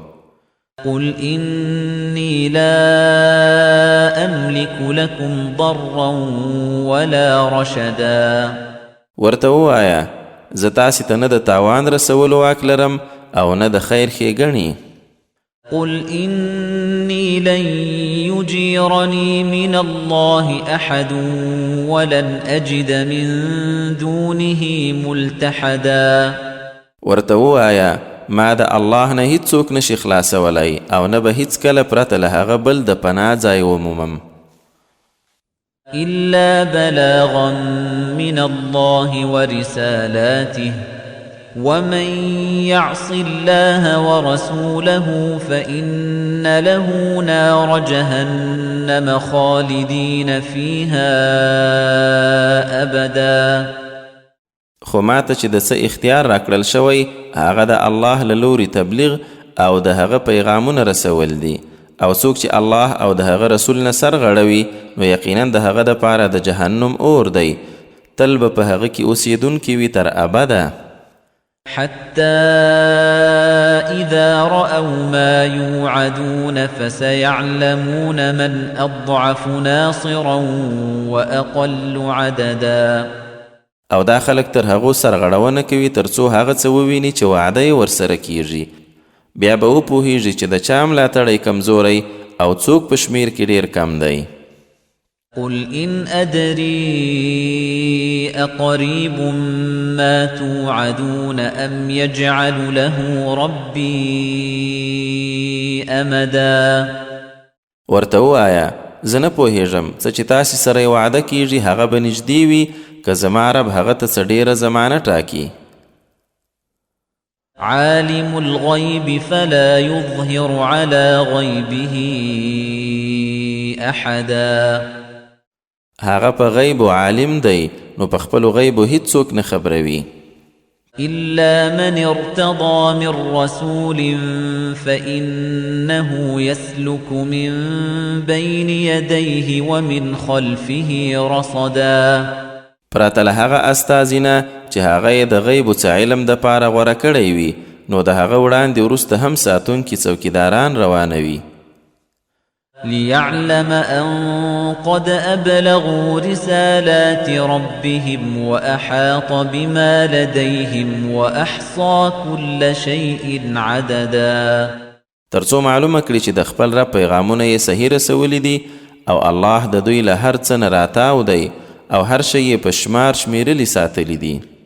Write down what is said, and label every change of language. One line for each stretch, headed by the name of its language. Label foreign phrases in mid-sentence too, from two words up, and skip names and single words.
Arabic: قل إني لا أملك لكم ضرا ولا رشدا.
Pashto: ورته ووایه زه تاسې ته نه د تاوان رسولو واک لرم او نه د خیر ښېګڼې.
Arabic: قل إني لن يجيرني من الله أحد ولن أجد من دونه ملتحدا.
Pashto: ورته ووایه ما د الله نه هیڅوک نشي خلاصولی او نه به هیڅکله پرته له هغه بل د پناه ځای ومومم.
Arabic: إلا بلاغا من الله ورسالاته ومن يعص الله ورسوله فإن له نار جهنم خالدين فيها أبدا.
Pashto: خو ماته چې د څه اختیار راکړل شوی هغه د الله له لوري تبلیغ او د هغه پیغامونه رسول دي، او څوک چې الله او د هغه رسول نه سر غړوي نو یقینا د هغه دپاره د جهنم اور دی، تل به په هغه کې اوسیدونکي وي تر ابده.
Arabic: حتى إذا رأوا ما يوعدون فسيعلمون من أضعف ناصرا وأقل عددا.
Pashto: او دا خلک تر هغو سرغړونه کوي تر څو هغه څه وویني چې وعده یې ورسره کیږي، بیا به وپوهیږي چې د چا ملاتړی کمزوری او څوک په شمیر کې ډیر کم دی.
Arabic: قل إن أدري أقريب ما توعدون أم يجعل له ربي أمدا.
Pashto: ورته ووایه زه نه پوهیږم څه چې تاسې سره یې وعده کیږي هغه به نږدې وي که زما رب هغه ته څه ډیره زمانه ټاکي.
Arabic: عالم الغيب فلا يظهر على غيبه أحدا.
Pashto: هغه په غیب عالم دی نو په خپلو غیبو هیڅوک نه خبروي.
Arabic: إلا من ارتضى من رسول فإنه يسلك من بين يديه ومن خلفه رصدا.
Pashto: پرته له هغه استازي نه چې هغه یې د غیبو څه علم دپاره غوره کړی وي نو د هغه وړاندې وروسته هم ساتونکي څوکیداران روانوي.
Arabic: ليعلم أن قد أبلغوا رسالات ربهم وأحاط بما لديهم وأحصى كل شيء عددا.
Pashto: ترڅو معلومه کړي چې د خپل رب پیغامونه یې صحیح رسولي دي او الله د دوی له هر څه نه راتاو دی او هر شی یې په شمار شمیرلی ساتلی دي.